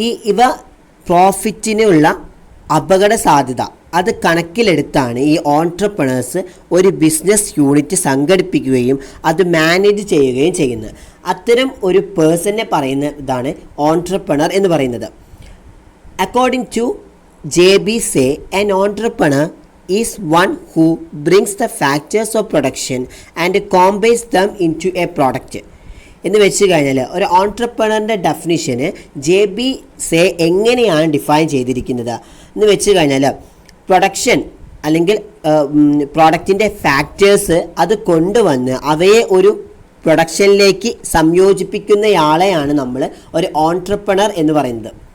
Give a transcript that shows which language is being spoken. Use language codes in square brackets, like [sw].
[ml] ഇവ പ്രോഫിറ്റിനുള്ള അപകട സാധ്യത അത് കണക്കിലെടുത്താണ് ഈ ഓൺട്രപ്രണേഴ്സ് ഒരു ബിസിനസ് യൂണിറ്റ് സംഘടിപ്പിക്കുകയും അത് മാനേജ് ചെയ്യുകയും ചെയ്യുന്നത്. അത്തരം ഒരു പേഴ്സണെ പറയുന്ന ഇതാണ് ഓൺട്രപ്രണർ എന്ന് പറയുന്നത്. [en] According to J.B. Say, an entrepreneur is one who brings the factors of production and combines them into a product. [ml] എന്ന് വെച്ച് കഴിഞ്ഞാൽ ഒരു ഓൺട്രപ്രണറിൻ്റെ ഡെഫിനിഷന് JB Say എങ്ങനെയാണ് ഡിഫൈൻ ചെയ്തിരിക്കുന്നത് എന്ന് വെച്ച് കഴിഞ്ഞാൽ, പ്രൊഡക്ഷൻ അല്ലെങ്കിൽ പ്രോഡക്റ്റിൻ്റെ ഫാക്ടേഴ്സ് അത് കൊണ്ടുവന്ന് അവയെ ഒരു പ്രൊഡക്ഷനിലേക്ക് സംയോജിപ്പിക്കുന്നയാളെയാണ് നമ്മൾ ഒരു ഓൺട്രപ്രണർ എന്ന് പറയുന്നത്.